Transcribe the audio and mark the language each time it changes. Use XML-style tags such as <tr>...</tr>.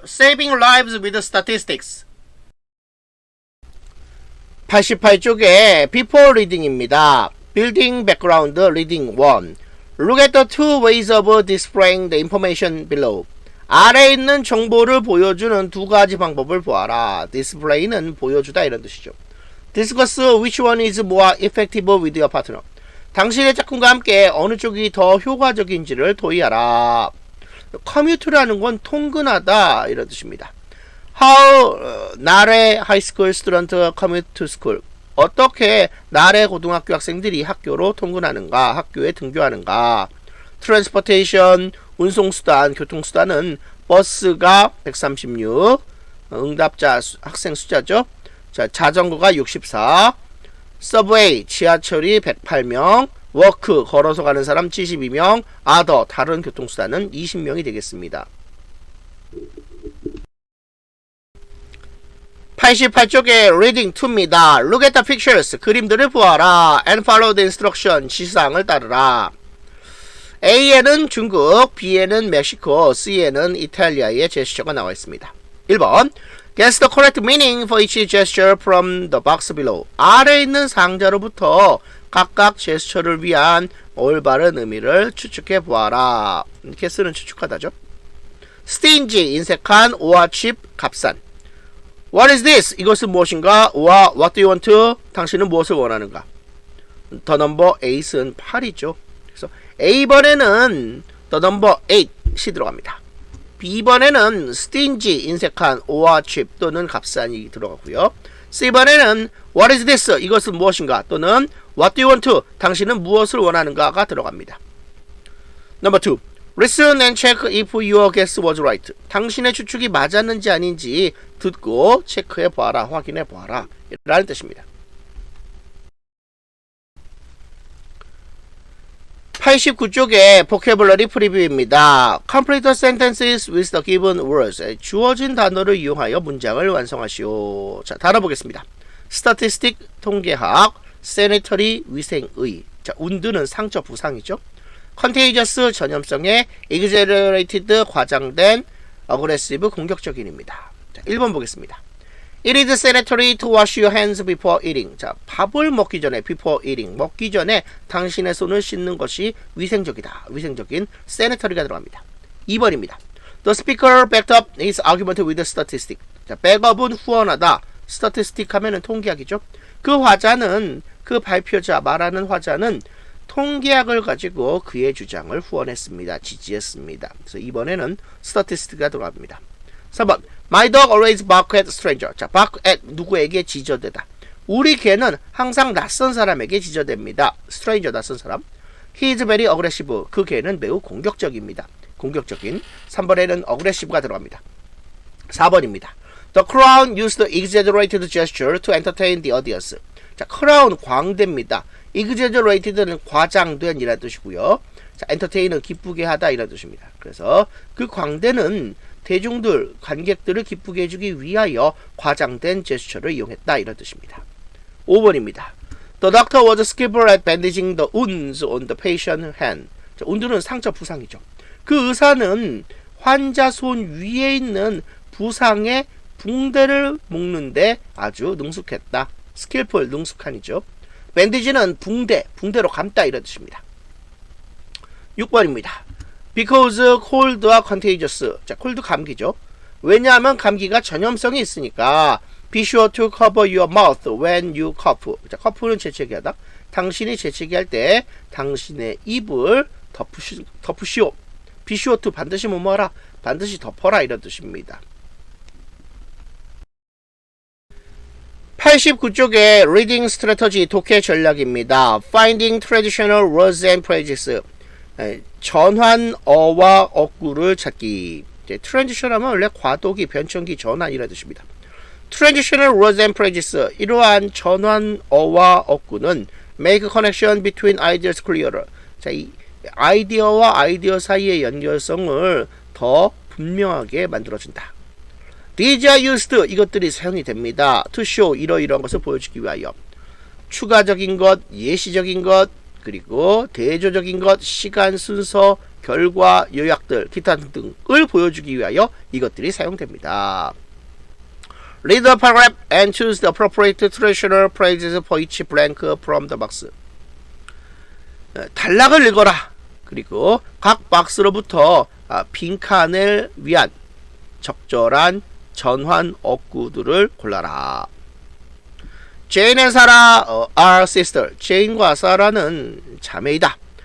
<en>Saving lives with statistics.</en> <ko>88쪽에</ko> <en>Before Reading</en> <ko>입니다.</ko> <en>Building Background Reading 1. Look at the two ways of displaying the information below.</en> <ko>아래에 있는 정보를 보여주는 두 가지 방법을 보아라. Display는 보여주다 이런 뜻이죠.</ko> <en>Discuss which one is more effective with your partner.</en> <ko>당신의 짝꿍과 함께 어느 쪽이 더 효과적인지를 토의하라. Commute라는 건 통근하다 이런 뜻입니다.</ko> <en>How 나래 high school student commute to school.</en> <ko>어떻게 나래 고등학교 학생들이 학교로 통근하는가, 학교에 등교하는가. Transportation, 운송수단, 교통수단은 버스가 136, 응답자 학생 숫자죠. 자, 자전거가 64, Subway, 지하철이 108명, 워크, 걸어서 가는 사람 72명, other, 다른 교통수단은 20명이 되겠습니다. 88쪽에 reading 2입니다.</ko> <en>Look at the pictures.</en> <ko>그림들을 보아라.</ko> <en>And follow the instruction.</en> <ko>지시사항을 따르라. A에는 중국, B에는 멕시코, C에는 이탈리아의 제스처가 나와 있습니다. 1번.</ko> <en>Guess the correct meaning for each gesture from the box below.</en> <ko>아래에 있는 상자로부터 각각 제스처를 위한 올바른 의미를 추측해 보아라. guess는 추측하다죠.</ko> <en>Stingy, 인색한, or cheap, 값싼. What is this?</en> <ko>이것은 무엇인가?</ko> <en>or what do you want to?</en> <ko>당신은 무엇을 원하는가?</ko> <en>The number 8</en> <ko>은 8이죠. 그래서 A번에는 the number 8이 들어갑니다. B번에는 stingy, 인색한, or cheap 또는 값싼이 들어가고요. C번에는</ko> <en>what is this?</en> <ko>이것은 무엇인가? 또는</ko> <en>what do you want to?</en> <ko>당신은 무엇을 원하는가가 들어갑니다.</ko> <en>Number 2. Listen and check if your guess was right.</en> <ko>당신의 추측이 맞았는지 아닌지 듣고 체크해 보아라, 확인해 보아라 라는 뜻입니다. 89쪽에 vocabulary preview입니다.</ko> <en>Complete the sentences with the given words.</en> <ko>주어진 단어를 이용하여 문장을 완성하시오. 자, 단어 보겠습니다. Statistic, 통계학, sanitary, 위생의. 자, wound는 상처, 부상이죠. Contagious, 전염성의, exaggerated, 과장된, aggressive, 공격적인입니다. 자, 1번 보겠습니다.</ko> <en>It is sanitary to wash your hands before eating.</en> <ko>자, 밥을 먹기 전에,</ko> <en>before eating,</en> <ko>먹기 전에 당신의 손을 씻는 것이 위생적이다. 위생적인 sanitary가 들어갑니다. 2번입니다.</ko> <en>The speaker backed up his argument with statistic.</en> <ko>자, backup은 후원하다. statistic 하면은 통계학이죠. 그 화자는, 그 발표자, 말하는 화자는 통계학을 가지고 그의 주장을 후원했습니다. 지지했습니다. 그래서 이번에는 statistic가 들어갑니다. 3번.</ko> <en>My dog always bark at stranger.</en> <ko>자, bark at 누구에게 지저대다. 우리 개는 항상 낯선 사람에게 지저댑니다. stranger, 낯선 사람.</ko> <en>He is very aggressive.</en> <ko>그 개는 매우 공격적입니다. 공격적인. 3번에는 aggressive가 들어갑니다. 4번입니다.</ko> <en>The crown used exaggerated gesture to entertain the audience.</en> <ko>자, crown 광대입니다. exaggerated는 과장된 이라는 뜻이고요. 자, entertain은 기쁘게 하다 이라는 뜻입니다. 그래서 그 광대는 대중들, 관객들을 기쁘게 해주기 위하여 과장된 제스처를 이용했다 이런 뜻입니다. 5번입니다.</ko> <en>The doctor was skillful at bandaging the wounds on the patient's hand.</en> <ko>자, wound는 상처, 부상이죠. 그 의사는 환자 손 위에 있는 부상의 붕대를 묶는데 아주 능숙했다. skillful, 능숙한이죠. bandage는 붕대, 붕대로 감다 이런 뜻입니다. 6번입니다.</ko> <en>Because cold are contagious.</en> <ko>자, cold 감기죠. 왜냐하면 감기가 전염성이 있으니까</ko> <en>be sure to cover your mouth when you cough.</en> <ko>자, cough는 재채기 하다. 당신이 재채기 할 때 당신의 입을 덮으시오.</ko> <en>be sure to</en> <ko>반드시 뭐뭐하라. 반드시 덮어라 이런 뜻입니다. 89쪽에 Reading Strategy 독해 전략입니다.</ko> <en>Finding Traditional Words and Phrases.</en> <ko>전환어와 어구를 찾기. 트랜지션 하면 원래 과도기, 변천기, 전환이라는 뜻입니다.</ko> <en>Traditional words and phrases.</en> <ko>이러한 전환어와 어구는</ko> <en>make connection between ideas clearer.</en> <ko>자, 이 아이디어와 아이디어 사이의 연결성을 더 분명하게 만들어준다.</ko> <en>These are used.</en> <ko>이것들이 사용이 됩니다.</ko> <en>To show.</en> <ko>이러이러한 것을 보여주기 위하여. 추가적인 것, 예시적인 것, 그리고 대조적인 것, 시간, 순서, 결과, 요약들, 기타 등을 보여주기 위하여 이것들이 사용됩니다.</ko> <en>Read the paragraph and choose the appropriate traditional phrases for each blank from the box.</en> <ko>단락을 읽어라. 그리고 각 박스로부터 빈칸을 위한 적절한 전환 어구들을 골라라.</ko> <en>Jane and Sarah are sisters.</en> <ko>제인과 사라는 자매이다.</ko>